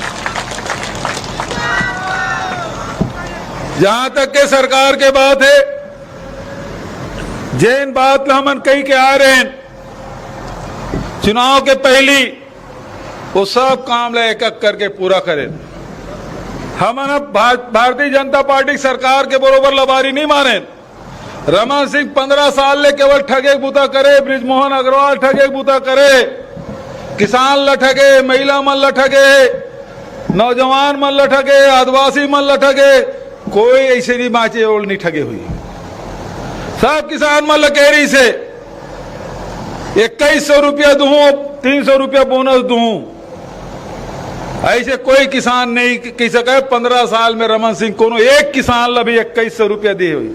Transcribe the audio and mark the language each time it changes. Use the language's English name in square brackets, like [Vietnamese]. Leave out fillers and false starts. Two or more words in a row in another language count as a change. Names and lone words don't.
[Chhattisgarhi] जहां तक के सरकार के बात है, जैन बात हमन कही के आ रहे हैं, चुनाव के पहली वो सब काम ले एक एक करके पूरा करें। हमन भारतीय जनता पार्टी सरकार के बरोबर लबारी नहीं मारे। रमन सिंह 15 साल ले केवल ठगे बूता करे, ब्रिजमोहन अग्रवाल ठगे बूता करे, किसान ल ठगे, महिला मन ल ठगे, नौजवान मन ल ठगे, आदिवासी मन ल ठगे, कोई ऐसे नहीं बाँचे और नहीं ठगे हुई। सब किसान मन ल कह रही से 2100 रुपया दूं, 300 रुपया बोनस दूं, ऐसे कोई किसान नहीं कह सके। 15 साल में रमन सिंह कोनो एक किसान ला भी 2100 रुपया दी हुई।